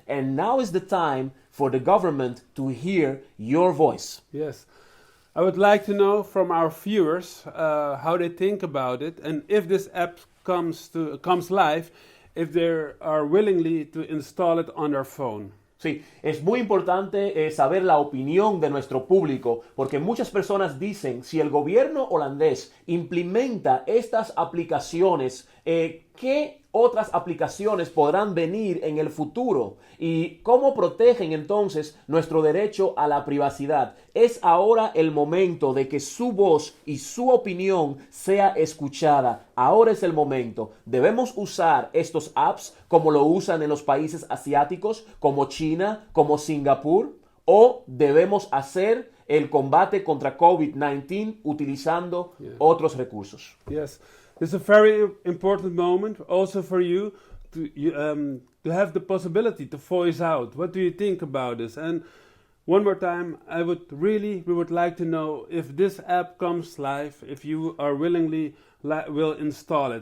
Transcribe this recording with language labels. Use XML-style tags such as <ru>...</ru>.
<en>And now is the time for the government to hear your voice. Yes. I would like to know from our viewers how they think about it, and if this app comes live, if they are willingly to install it on their phone.</en> <es>Sí, es muy importante saber la opinión de nuestro público, porque muchas personas dicen, si el gobierno holandés implementa estas aplicaciones, ¿qué otras aplicaciones podrán venir en el futuro? ¿Y cómo protegen entonces nuestro derecho a la privacidad? Es ahora el momento de que su voz y su opinión sea escuchada. Ahora es el momento. Debemos usar estos apps como lo usan en los países asiáticos, como China, como Singapur, o debemos hacer el combate contra COVID-19 utilizando otros recursos.</es> <en>Yes, it's a very important moment also for you to have the possibility to voice out. What do you think about this? And one more time, we would like to know if this app comes live, if you are willingly will install it.</en>